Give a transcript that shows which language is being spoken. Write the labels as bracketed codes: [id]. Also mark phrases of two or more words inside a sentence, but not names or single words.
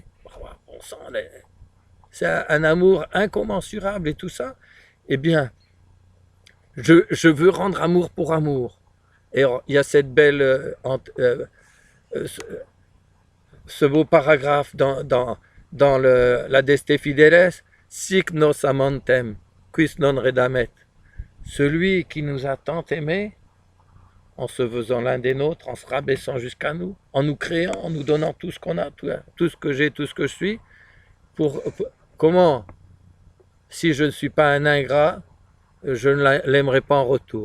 [fr] On sent c'est un amour incommensurable et tout ça. Eh bien, je veux rendre amour pour amour. Et il y a cette belle, ce beau paragraphe dans la Deste Fideles, [la] sic nos amantem, quis non redamet. [fr] Celui qui nous a tant aimés, en se faisant l'un des nôtres, en se rabaissant jusqu'à nous, en nous créant, en nous donnant tout ce qu'on a, tout ce que j'ai, tout ce que je suis, comment, si je ne suis pas un ingrat, je ne l'aimerai pas en retour.